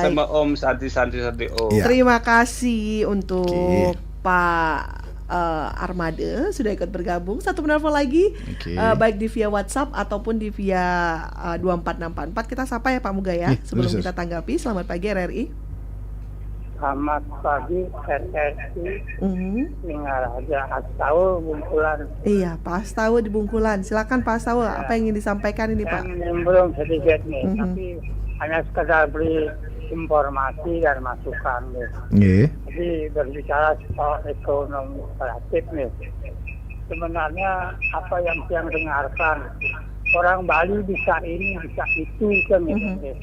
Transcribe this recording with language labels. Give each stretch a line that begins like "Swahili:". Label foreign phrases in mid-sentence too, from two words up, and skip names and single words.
Indonesian: sama Om Santi Om. Iya. Terima kasih untuk Oke. Pak Armade sudah ikut bergabung. Satu penelpon lagi, Oke. baik di via WhatsApp ataupun di via 24644. Kita sapa ya Pak Muga ya, Iya, sebelum betul, kita tanggapi. Selamat pagi RRI. Selamat pagi RRI Singaraja Astawa Bungkulan. Iya, Pak Astawa di Bungkulan. Silakan Pak Astawa, apa yang ingin disampaikan ini Pak? Yang belum sedikit nih, tapi hanya sekedar beri informasi dan masukan nih. Nggih. Jadi berbicara soal ekonomi kreatif nih. Sebenarnya apa yang saya dengarkan, orang Bali bisa ini, bisa itu kan gitu.